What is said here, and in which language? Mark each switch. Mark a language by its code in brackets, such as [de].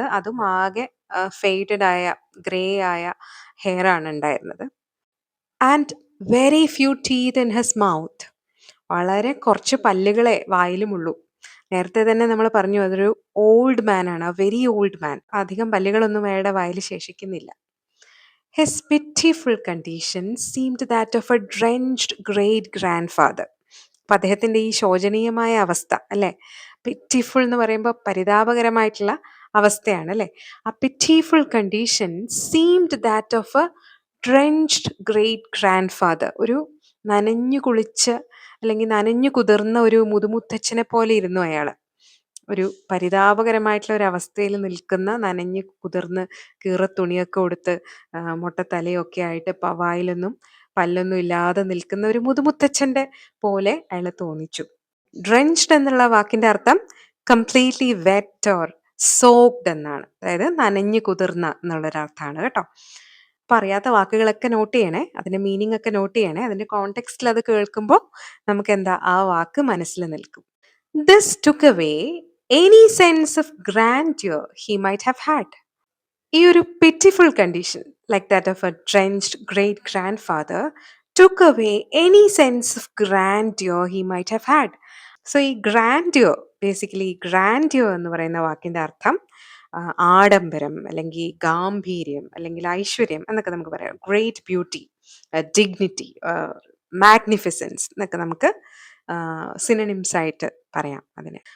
[ml] അതും ആകെ ഫെയ്ഡഡ് ആയ ഗ്രേ ആയ ഹെയർ ആണ് ഉണ്ടായിരുന്നത്. [en] And very few teeth in his mouth. [ml] വളരെ കുറച്ച് പല്ലുകളെ വായിലുമുള്ളൂ. നേരത്തെ തന്നെ നമ്മൾ പറഞ്ഞു, അതൊരു ഓൾഡ് മാൻ ആണ്, [en] Very old man. [ml] അധികം പല്ലുകളൊന്നും അയാളുടെ വായിൽ ശേഷിക്കുന്നില്ല. [en] His pitiful condition seemed that of a drenched great grandfather. [ml] അപ്പം അദ്ദേഹത്തിൻ്റെ ഈ ശോചനീയമായ അവസ്ഥ അല്ലേ, പിറ്റിഫുൾ എന്ന് പറയുമ്പോൾ പരിതാപകരമായിട്ടുള്ള അവസ്ഥയാണ് അല്ലേ. [en] A pitiful condition seemed that of a drenched great grand father. [ml] ഒരു നനഞ്ഞു കുളിച്ച് അല്ലെങ്കിൽ നനഞ്ഞു കുതിർന്ന ഒരു മുതുമുത്തച്ഛനെ പോലെ ഇരുന്നു അയാൾ. ഒരു പരിതാപകരമായിട്ടുള്ള ഒരു അവസ്ഥയിൽ നിൽക്കുന്ന, നനഞ്ഞ് കുതിർന്ന് കീറത്തുണിയൊക്കെ ഉടുത്ത് മൊട്ടത്തലയൊക്കെ ആയിട്ട് വായിലൊന്നും പല്ലൊന്നും ഇല്ലാതെ നിൽക്കുന്ന ഒരു മുതുമുത്തച്ഛൻ്റെ പോലെ അയാൾ തോന്നിച്ചു. ഡ്രെഞ്ച്ഡ് എന്നുള്ള വാക്കിൻ്റെ അർത്ഥം [en] completely wet or soaked [ml] എന്നാണ്. അതായത് നനഞ്ഞു കുതിർന്ന എന്നുള്ളൊരർത്ഥമാണ് കേട്ടോ. അപ്പം അറിയാത്ത വാക്കുകളൊക്കെ നോട്ട് ചെയ്യണേ, അതിൻ്റെ മീനിങ് ഒക്കെ നോട്ട് ചെയ്യണേ. അതിൻ്റെ കോണ്ടെക്സ്റ്റിൽ അത് കേൾക്കുമ്പോൾ നമുക്ക് എന്താ ആ വാക്ക് മനസ്സിൽ നിൽക്കും. [en] This took away any sense of grandeur he might have had. [ml] ഈ ഒരു [en] pitiful condition, like that of a drenched great grandfather, took away any sense of grandeur he might have had. [ml] So ഈ grandeur, basically grandeur എന്ന് പറയുന്ന വാക്കിൻ്റെ അർത്ഥം ആഡംബരം അല്ലെങ്കിൽ ഗാംഭീര്യം അല്ലെങ്കിൽ ഐശ്വര്യം എന്നൊക്കെ നമുക്ക് പറയാം. ഗ്രേറ്റ് ബ്യൂട്ടി, ഡിഗ്നിറ്റി, മാഗ്നിഫിസൻസ് എന്നൊക്കെ നമുക്ക് സിനണിംസ് ആയിട്ട് പറയാം അതിന്.